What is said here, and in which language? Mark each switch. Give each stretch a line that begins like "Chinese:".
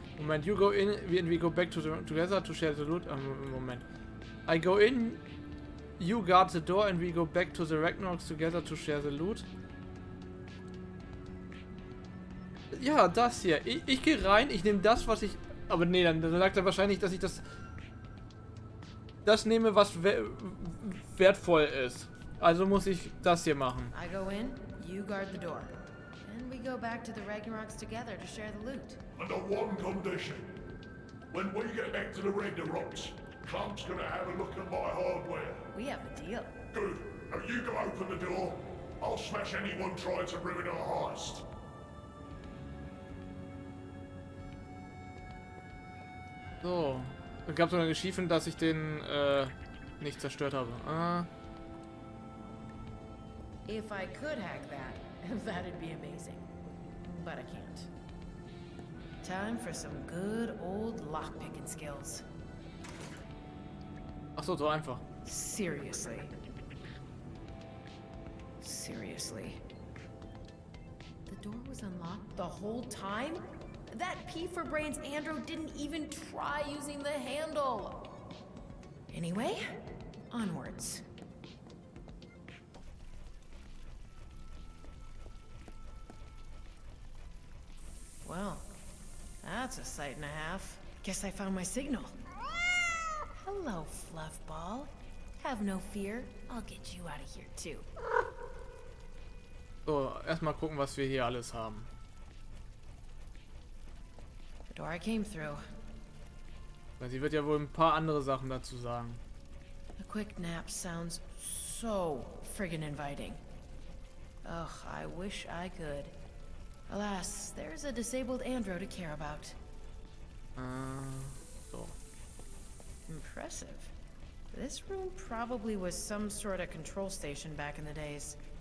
English: Moment, you go in and we go back together to share the loot. Moment. I go in, you guard the door and we go back to the Ragnaroks together to share the loot.
German: Ja, das hier. Ich gehe rein, ich nehme das, was ich... Aber nee, dann sagt er wahrscheinlich, dass ich das nehme, was wertvoll ist. Also muss ich das hier machen.
English: I go in, you guard the door. And we go back to the Ragnaroks together to share the loot. Under one condition. When we get back to the Ragnaroks, Clump's gonna have a look at my hardware. We have a deal. Good. Now you go open the door. I'll smash anyone trying to ruin our heist. So.
German: Es gab sogar Geschiefen, dass ich den nicht zerstört habe.
English: If I could hack that, that'd be amazing. But I can't. Time for some good old lockpicking skills.
German: Ach so, so einfach.
English: Seriously. Seriously. The door was unlocked the whole time? That P for Brains Andro didn't even try using the handle. Anyway, onwards. Well, that's a sight and a half. Guess I found my signal. Hello, Fluffball. Have no fear. I'll get you out of here too.
German: So, erstmal gucken, was wir hier alles haben.
English: The door I came through.
German: Weil sie wird ja wohl ein paar andere Sachen dazu sagen.
English: A quick nap sounds so friggin' inviting. Ugh, I wish I could. Alas, there's a disabled Andro to care about. So. Impressive. This room probably was some sort of control station back in the days.